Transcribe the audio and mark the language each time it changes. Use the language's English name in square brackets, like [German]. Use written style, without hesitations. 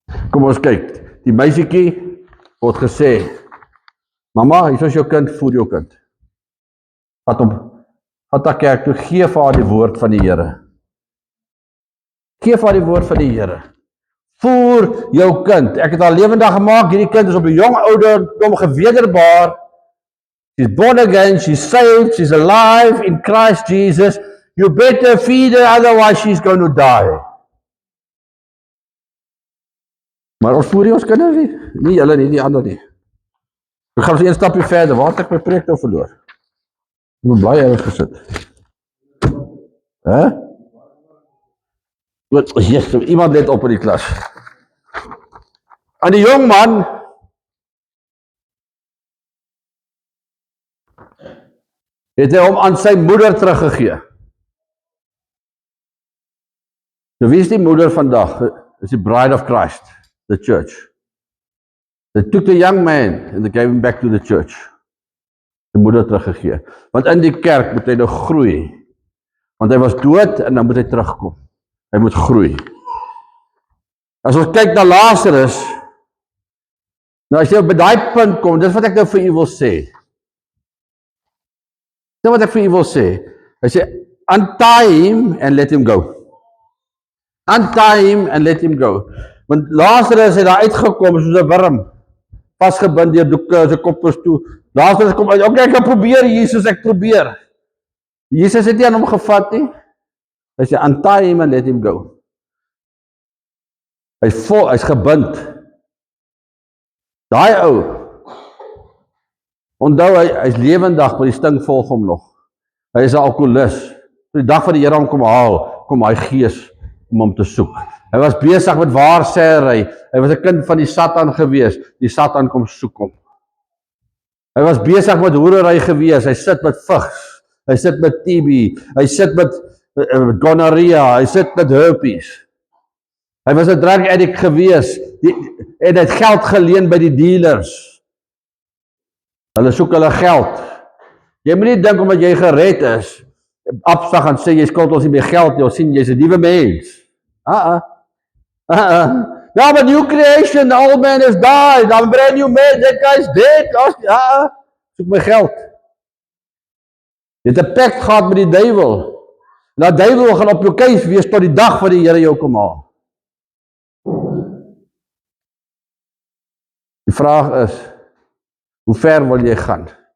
[Afrikaans] Kom ons kyk, die meisiekie word gesê, mamma, hier is jou kind, voer jou kind. Vat haar kerk toe, gee vir haar die woord van die Here. Gee vir haar die woord van die Here. Voer jou kind. Ek het haar lewendig gemaak, hierdie kind is op 'n jong ouderdom gewederbaar. [English] She's born again, she's saved, she's alive in Christ Jesus. You better feed her, otherwise she's going to die. [Afrikaans] Maar ons voer nie ons kinders nie. Nie julle nie, die ander nie. Ek gaan so een stapie verder, waar het ek my preek nou verloor? Ek moet bly ergens gesit. Goed, Jesus, iemand let op in die klas. En die jong man het hy hom aan sy moeder teruggegee. Nou wie is die moeder vandag? Is die [English] bride of Christ, the church. They took the young man and they gave him back to the church. [Afrikaans] Die moeder teruggegee. Want in die kerk moet hy nou groei. Want hy was dood en dan moet hy terugkom. Hy moet groei. As ons kyk na Lazarus, nou as jy by daai punt kom, dis wat ek nou vir u wil sê. Dis wat ek vir u wil sê. Hy sê, [English] untie him and let him go. Untie him and let him go. [Afrikaans] Want Lazarus het daar uitgekom soos 'n wurm, vasgebind deur doeke, sy kop is toe. Lazarus kom uit, okay, ek kan probeer, Jesus, ek probeer. Jesus het nie aan hom gevat nie. Hy sê, [English] untie him and let him go. [Afrikaans] Hy's gebind. Daai ou, onthou hy's lewendig, maar die sting volg hom nog. Hy is 'n alkoholist. Die dag van die Here hom kom haal, kom hy gees om hom te soek. Hy was besig met waarsêry. Hy was 'n kind van die Satan gewees. Die Satan kom soek hom. Hy was besig met hoerery gewees. Hy sit met vigs. Hy sit met TB. Hy sit met gonorrhea. Hy sit met herpes. Hy was 'n drug addict gewees. En hy het geld geleen by die dealers. Hulle soek hulle geld. Jy moet nie dink omdat jy gered is, afslag en sê jy skuld ons nie meer geld nie, ons sien jy's 'n nuwe mens. [English] Now but new creation, the old man has died, I'm a brand new man, that guy's dead. [Afrikaans] Soek my geld. Jy het 'n pact gehad met die duiwel. Die duiwel gaan op jou keus wees tot die dag wat die Here jou kom haal. Die vraag is, hoe ver wil jy gaan?